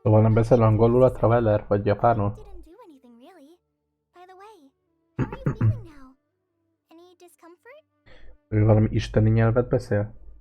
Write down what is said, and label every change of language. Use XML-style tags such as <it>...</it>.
<hu>Szóval nem beszél angolul a Traveler, vagy japánul?</hu> <en>Didn't do anything really. By the way, how are you feeling now? Any discomfort?</en> <hu>Ő valami isteni nyelvet beszél?</hu>